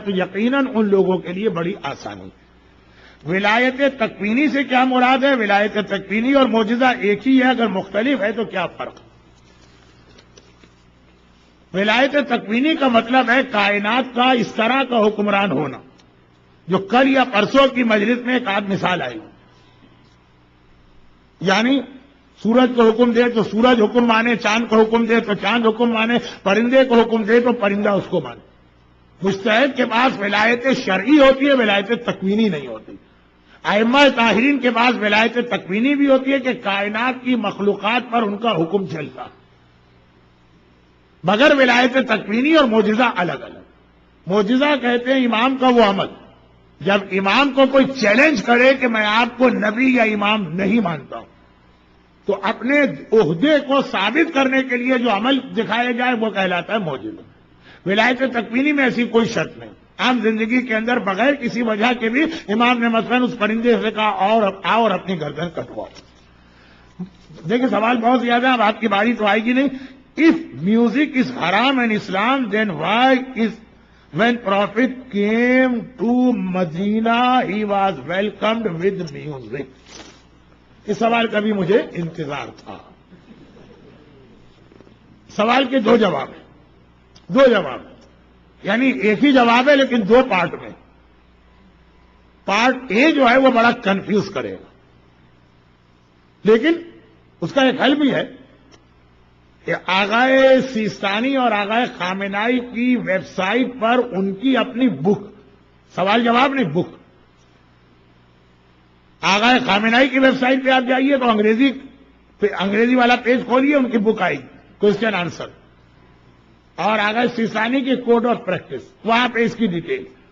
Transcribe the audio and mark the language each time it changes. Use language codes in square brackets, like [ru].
[ur] تو یقیناً ان لوگوں کے لیے بڑی آسانی. ولایت تکوینی سے کیا مراد ہے؟ ولایت تکوینی اور معجزہ ایک ہی ہے, اگر مختلف ہے تو کیا فرق؟ ولایت تکوینی کا مطلب ہے کائنات کا اس طرح کا حکمران ہونا جو کل یا پرسوں کی مجلس میں ایک آدھ مثال آئی. یعنی سورج کو حکم دے تو سورج حکم مانے, چاند کو حکم دے تو چاند حکم مانے, پرندے کو حکم دے تو پرندہ اس کو مانے. مجتہد کے پاس ولایت شرعی ہوتی ہے, ولایت تکوینی نہیں ہوتی. ائمہ طاہرین کے پاس ولایت تکوینی بھی ہوتی ہے کہ کائنات کی مخلوقات پر ان کا حکم چلتا, مگر ولایت تکوینی اور معجزہ الگ الگ. معجزہ کہتے ہیں امام کا وہ عمل جب امام کو کوئی چیلنج کرے کہ میں آپ کو نبی یا امام نہیں مانتا ہوں, تو اپنے عہدے کو ثابت کرنے کے لیے جو عمل دکھایا جائے وہ کہلاتا ہے معجزہ. ولایت تکوینی میں ایسی کوئی شرط نہیں. عام زندگی کے اندر بغیر کسی وجہ کے بھی امام نے مثلاً اس پرندے سے کہا اور اپنی گردن کٹواؤ. دیکھیں سوال بہت زیادہ, اب آپ کی باری تو آئے گی نہیں. [en] If music is haram in Islam, then why is when Prophet came to Medina, he was welcomed with music? [ur] اس سوال کا بھی مجھے انتظار تھا. سوال کے 2 جواب ہیں, 2 جواب ہیں, یعنی ایک ہی جواب ہے لیکن 2 پارٹ میں. پارٹ اے جو ہے وہ بڑا کنفیوز کرے گا, لیکن اس کا ایک حل بھی ہے کہ آغائے سیستانی اور آغائے خامنائی کی ویب سائٹ پر ان کی اپنی بک, سوال جواب نہیں بک, آغائے خامنائی کی ویب سائٹ پہ آپ جائیے تو انگریزی والا پیج کھولیے, ان کی بک آئی کوشچن آنسر, اور آغائے سیستانی کی کوڈ آف پریکٹس, وہاں پہ اس کی ڈیٹیل.